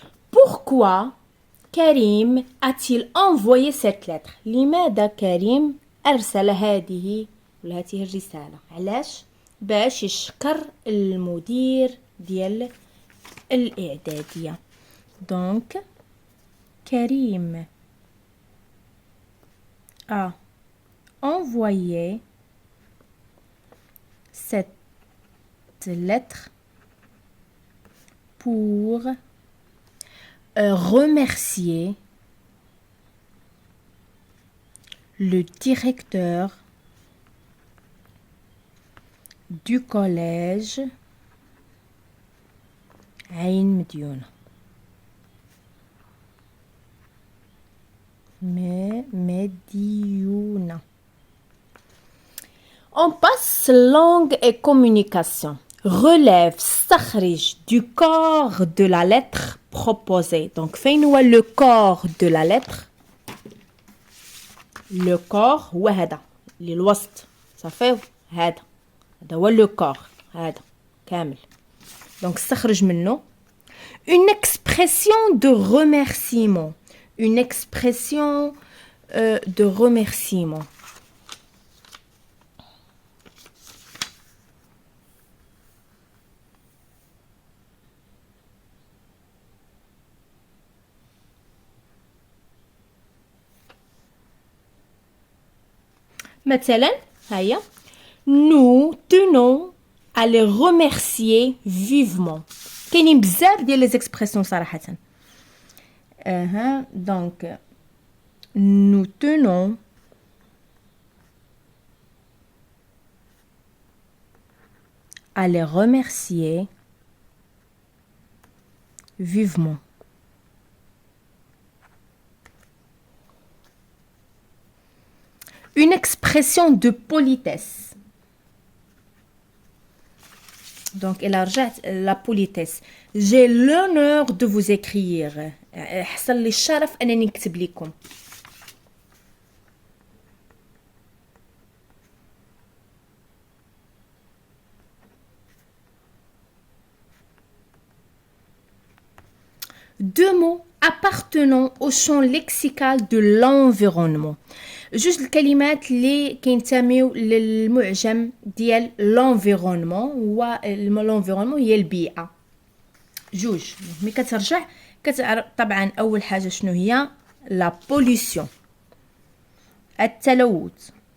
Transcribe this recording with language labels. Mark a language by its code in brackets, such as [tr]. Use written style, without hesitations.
[fr] Pourquoi Karim a-t-il envoyé cette lettre؟ [ar] لماذا كريم أرسل هذه الرسالة؟ علاش؟ باش يشكر المدير ديال الإعدادية. [fr] Donc Karim a envoyé cette lettre pour remercier le directeur du collège عين مديونة. [ar] مديونة. [fr] On passe langue et communication. Relève, استخرج du corps de la lettre proposée. Donc, فين le corps de la lettre. [ar] Le corps هو هذا اللي الوسط صافي هذا هذا هو لو كور هذا كامل. دونك استخرج منه [fr] une expression de remerciement. Une expression de remerciement. مثلا هيا nous tenons à les remercier vivement. [ar] كاينين بزاف ديال لي زيكسبرسيون صراحه. [fr] donc nous tenons à les remercier vivement. Une expression de politesse. Donc, elle a la politesse. J'ai l'honneur de vous écrire. [ar] حصل لي الشرف أنني نكتب لكم. [fr] Deux mots appartenant au champ lexical de l'environnement. [ar] جوج الكلمات اللي كينتميو للمعجم ديال l'environnement. هو l'environnement هي البيئة. جوج ملي كترجع كتعرف طبعا أول حاجة شنو هي la pollution التلوث.